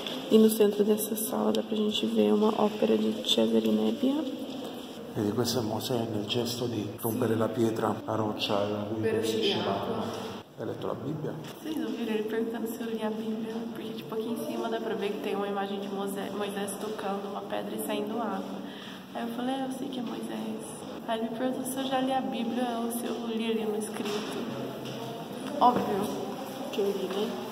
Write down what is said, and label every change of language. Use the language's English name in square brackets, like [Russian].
[Portuguese] E no centro dessa sala dá pra gente ver uma ópera di Cesare Nebbia. [Italian] Vedi, questo è Mosè nel gesto di rompere la pietra, la roccia da cui esce l'acqua. Hai letto la Bibbia? [Portuguese] Vocês ouviram ele perguntando se eu li a Bíblia? Porque tipo aqui em cima dá pra ver que tem uma imagem de Moisés tocando uma pedra e saindo água. Aí eu falei, eu sei que é Moisés. Aí ele me perguntou se eu já li a Bíblia ou se eu li ali no escrito. Óbvio que eu li, né?